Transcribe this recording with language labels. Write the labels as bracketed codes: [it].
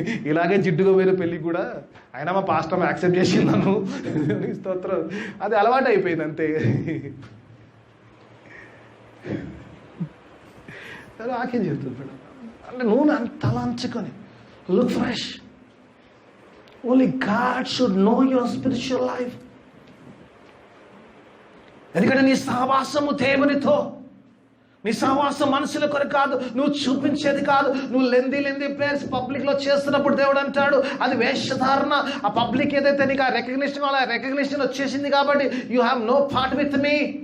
[te] ఇలాగే జిడ్డుగా పోయిన పెళ్ళికి కూడా అయినా మా పాస్టర్ యాక్సెప్ట్ చేసింది నన్ను. స్తోత్రం. అది అలవాటు అయిపోయింది అంతే. నాకేం చెప్తుంది అంటే నూనె అంత అంచుకొని look fresh. [en] Only God should know your spiritual life. [te] ఎందుకంటే నీ సహవాసము దేవునితో, నీ సహవాసం మనుషుల కొరకు కాదు, నువ్వు చూపించేది కాదు. నువ్వు లెందీ ప్రేయర్స్ పబ్లిక్లో చేస్తున్నప్పుడు దేవుడు అంటాడు అది వేషధారణ. ఆ పబ్లిక్ ఏదైతే నీకు ఆ రికగ్నిషన్ వచ్చేసింది కాబట్టి [en] You have no part with me.